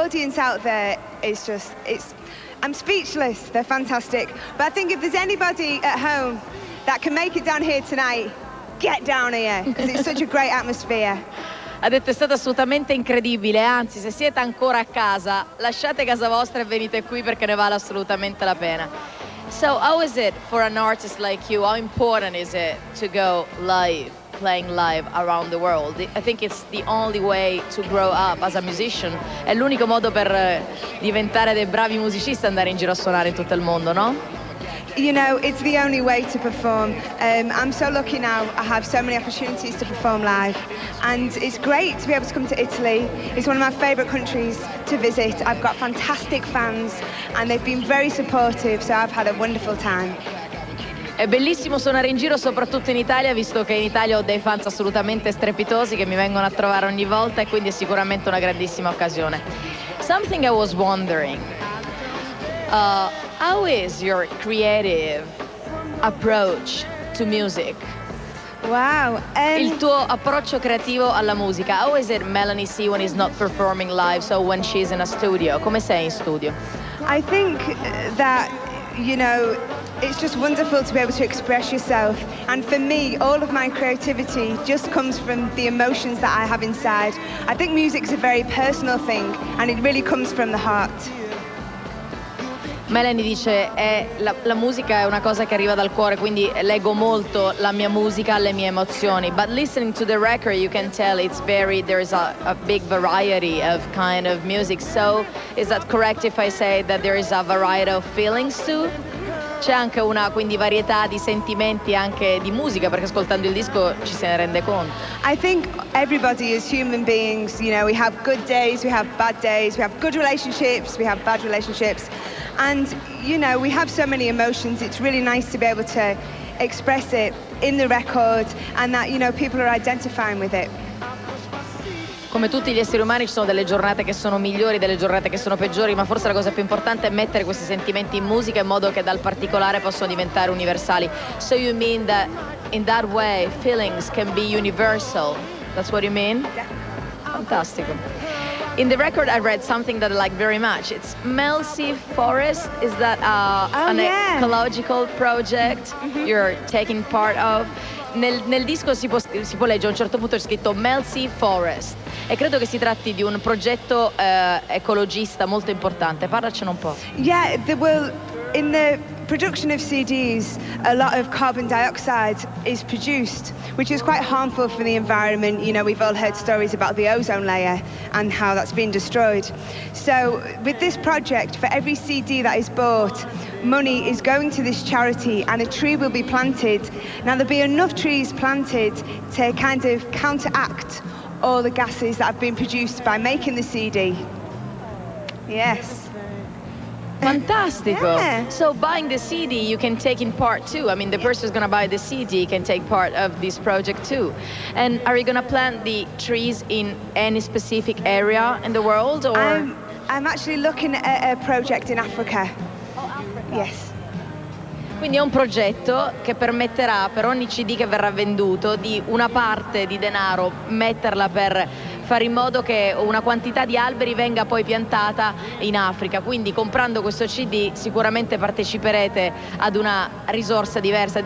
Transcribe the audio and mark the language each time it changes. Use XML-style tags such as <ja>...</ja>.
<en>audience out there is just, I'm speechless. They're fantastic. But I think if there's anybody at home that can make it down here tonight, get down here, because it's such a great atmosphere.</en> <it>Ha detto è stato assolutamente incredibile, anzi se siete ancora a casa, lasciate casa vostra e venite qui perché ne vale assolutamente la pena.</it> <en>So how is it for an artist like you? How important is it to go live, playing live around the world? I think it's the only way to grow up as a musician.</en> <it>È l'unico modo per diventare dei bravi musicisti, andare in giro a suonare in tutto il mondo, no?</it> <en>You know, it's the only way to perform. I'm so lucky now. I have so many opportunities to perform live, and it's great to be able to come to Italy. It's one of my favourite countries to visit. I've got fantastic fans, and they've been very supportive, so I've had a wonderful time.</en> <it>È bellissimo suonare in giro, soprattutto in Italia, visto che in Italia ho dei fans assolutamente strepitosi che mi vengono a trovare ogni volta, e quindi è sicuramente una grandissima occasione.</it> <en>Something I was wondering, how is your creative approach to music? Wow.</en> <it>Il tuo approccio creativo alla musica.</it> <en>How is it Melanie C when he's not performing live, so when she's in a studio?</en> <it>Come sei in studio?</it> <en>I think that, you know, it's just wonderful to be able to express yourself. And for me, all of my creativity just comes from the emotions that I have inside. I think music's a very personal thing, and it really comes from the heart.</en> <it>Melanie dice la musica è una cosa che arriva dal cuore, quindi leggo molto la mia musica alle mie emozioni.</it> <en>But listening to the record you can tell there's a big variety of kind of music. So is that correct if I say that there is a variety of feelings too?</en> <it>C'è anche una quindi varietà di sentimenti anche di musica, perché ascoltando il disco ci se ne rende conto.</it> <en>I think everybody is human beings, you know, we have good days, we have bad days, we have good relationships, we have bad relationships. And, you know, we have so many emotions. It's really nice to be able to express it in the record, and that, you know, people are identifying with it.</en> <it>Come tutti gli esseri umani ci sono delle giornate che sono migliori, delle giornate che sono peggiori, ma forse la cosa più importante è mettere questi sentimenti in musica in modo che dal particolare possano diventare universali.</it> <en>So you mean that in that way feelings can be universal? That's what you mean? Yeah.</en> <it>Fantastico.</it> <en>In the record I read something that I like very much. It's Melanie Forest. Is that an ecological project you're taking part of?</en> <it>Nel disco si può leggere a un certo punto è scritto Melanie Forest, e credo che si tratti di un progetto ecologista molto importante. Parlacene un po'.</it> <en>Yeah, in the production of CDs, a lot of carbon dioxide is produced, which is quite harmful for the environment. You know, we've all heard stories about the ozone layer and how that's been destroyed. So with this project, for every CD that is bought, money is going to this charity, and a tree will be planted. Now there'll be enough trees planted to kind of counteract all the gases that have been produced by making the CD. Yes.</en> <it>Fantastico.</it> <en>Yeah. So buying the CD you can take in part too. I mean, the person who's going to buy the CD can take part of this project too. And are you going to plant the trees in any specific area in the world, or? I'm actually looking at a project in Africa. Oh, Africa. Yes.</en> <it>Quindi è un progetto che permetterà per ogni CD che verrà venduto di una parte di denaro metterla per fare in modo che una quantità di alberi venga poi piantata in Africa. Quindi comprando questo CD sicuramente parteciperete ad una risorsa diversa.</it>